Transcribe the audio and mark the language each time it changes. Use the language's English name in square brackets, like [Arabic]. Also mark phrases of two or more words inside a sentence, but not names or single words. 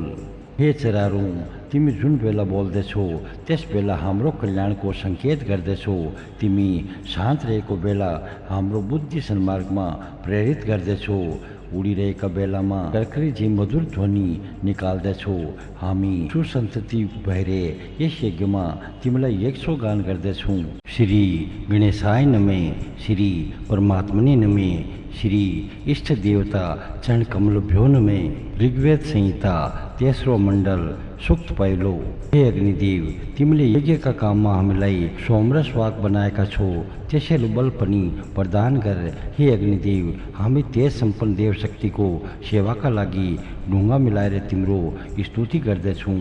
[Nepali] हे चरारू तिमी जुन बेला बोल्दछौ त्यस बेला हाम्रो कल्याणको सङ्केत गर्दछौ। तिमी शान्त रहेको बेला हाम्रो बुद्धि सन्मार्गमा प्रेरित गर्दछौ। उडिरहेका बेलामा कर्करी झैँ मधुर ध्वनि निकाल्दछौ। हामी सुसन्तति भएर यस यज्ञमा तिमीलाई 100 गान गर्दछौँ। [Sanskrit] श्री गणेशाय नमे, श्री परमात्मने नमे, श्री इष्ट देवता चरण कमलभ्यो नमे। [Nepali] ऋग्वेद संहिता 3रो मण्डल सुक्त पहिलो। हे अग्निदेव तिमीले यज्ञका काममा हामीलाई सोमरस वाक बनाएका छौ, त्यसैले बल पनि प्रदान गर। हे अग्निदेव हामी तेज सम्पन्न देव शक्तिको सेवाका लागि ढुङ्गा मिलाएर तिम्रो स्तुति गर्दछौँ।